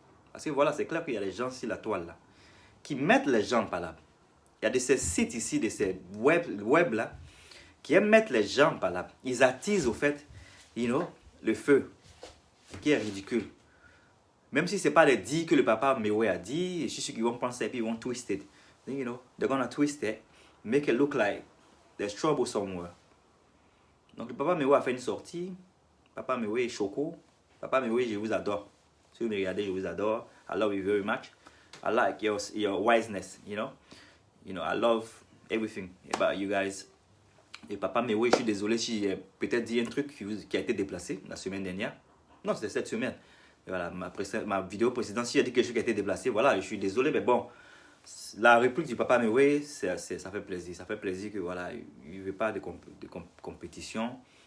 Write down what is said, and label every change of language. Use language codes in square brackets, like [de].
[fr] Parce que voilà, c'est clair qu'il y a des gens sur la toile là, qui mettent les gens en palabre. Il y a de ces sites ici, de ces web là, qui aiment mettre les gens en palabre. Ils attisent au fait, [en] you know, [fr] le feu, qui est ridicule. Même si ce n'est pas les dits que le papa Mewe a dit, je suis sûr qu'ils vont penser et puis ils vont [en] twist it. Then, you know, they're gonna twist it, make it look like there's trouble somewhere. [fr] Donc le papa Mewe a fait une sortie. Papa Mewe est choco. Papa Mewe, je vous adore. Si vous me regardez, je vous adore. [en] I love you very much. I like your wiseness, you know. You know, I love everything about you guys. [fr] Et papa Mewe, je suis désolé si j'ai peut-être dit un truc qui a été déplacé la semaine dernière. Non, c'était cette semaine. Et voilà, ma vidéo précédente, si j'ai dit quelque chose qui a été déplacé, voilà, je suis désolé, mais bon, la réplique du papa Mewe, ça fait plaisir. Ça fait plaisir que voilà, il ne veut pas de compétition.